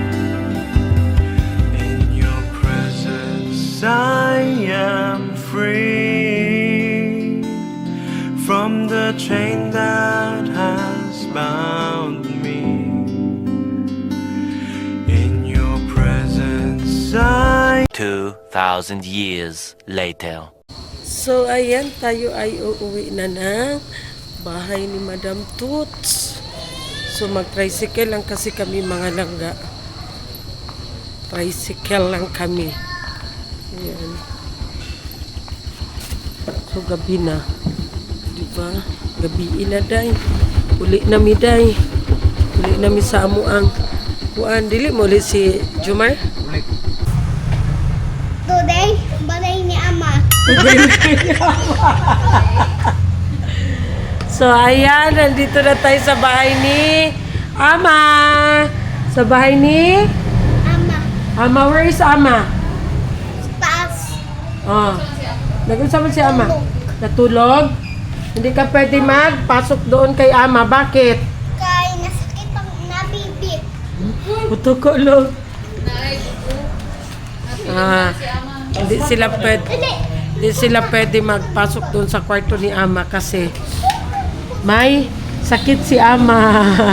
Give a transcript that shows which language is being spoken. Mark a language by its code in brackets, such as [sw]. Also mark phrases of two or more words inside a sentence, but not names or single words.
[en] In your presence I am free from the chain that has bound me. In your presence I 2,000 years later. So, [tl] ayan, tayo ay uuwi na ng bahay ni Madam Toots. So, mag-tricycle lang kasi kami mga langga. Tricycle lang kami. Ayan. So, gabi na. Diba? Gabi na, day. [ceb] Uli na mi, day. Uli na mi sa amuang. Kuan, dili mo ulit si Jumar? Today, balay ni Ama. [tl] So, ayan, nandito na tayo sa bahay ni Ama. Sa bahay ni Ama. Ama. [en] Where is Ama? [ceb] Taas. [tl] Oh. Nag-usap si Ama. Natulog? Hindi ka pwede magpasok doon kay Ama. Bakit? [ceb] Kay nasakit ang nabibi. Puto ko, lo. [tl] Hindi sila pwede magpasok doon sa kwarto ni Ama kasi may sakit si Ama.